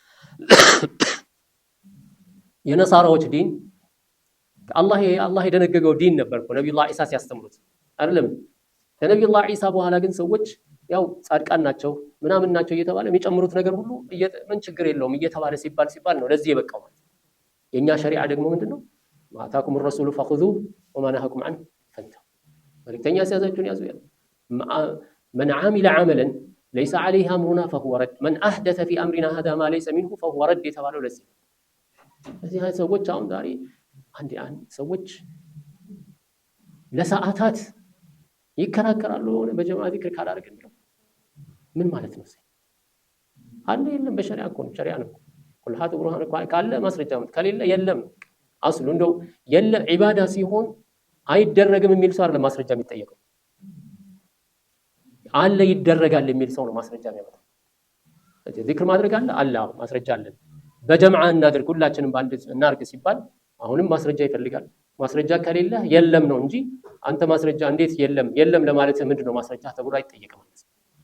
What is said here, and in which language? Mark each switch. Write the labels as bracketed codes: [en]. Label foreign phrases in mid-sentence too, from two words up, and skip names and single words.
[am] የነሳራዎች ዲን አላህ የደነገገው ዲን ነበር እኮ ነቢዩላህ ዒሳ ሲያስተምሩት አይደለም። ከነቢዩላህ ዒሳ በኋላ ግን ሰዎች ያው ጻድቃን ናቸው ምናምን ናቸው እየተባለ የሚጨምሩት ነገር ሁሉ ምን ችግር የለውም እየተባለ ሲባል ነው ለዚህ የበቃው ማለት። የኛ ሸሪዓ ደግሞ ምንድነው? [ar] ما آتاكم الرسول فخذوه وما نهاكم عنه فانتهوا። [am] መልእክተኛ ሲያዛችሁን ያዙ ያለ [ar] من عمل عملا ليس عليه امرنا فهو رد من احدث في امرنا هذا ما ليس منه فهو رد [am] የተባለው ለዚህ። እዚህ ሰዎች አሁን ዛሬ አንድ ሰዎች ለሰዓታት ይከራከራሉ በጀማዓ ዚክር ካላደረግን ብለው ምን ማለት ነው? አለ የለም በሸሪዓ እኮ ነው። ሸሪዓ ነው [ar] قل هاتوا برهان [am] እኮ ካለ ማስረጃ ከሌለ የለም። አስሉ እንደው የለም ዒባዳ ሲሆን አይደረግም የሚል ሰው አይደለም ማስረጃ የሚጠየቀው። አለ ይደረጋል የሚል ሰው ነው ማስረጃ የሚያመጣው። ዚክር ማድረግ አለ ማስረጃ አለ። በጀማዓ እናድርግ ሁላችንም በአንድ እናርግ ሲባል አሁንም ማስረጃ ይፈልጋል። ማስረጃ ከሌለ የለም ነው እንጂ አንተ ማስረጃ እንዴት የለም ለማለት ምንድነው ማስረጃ ተብሎ አይጠየቅም ማለት ነው።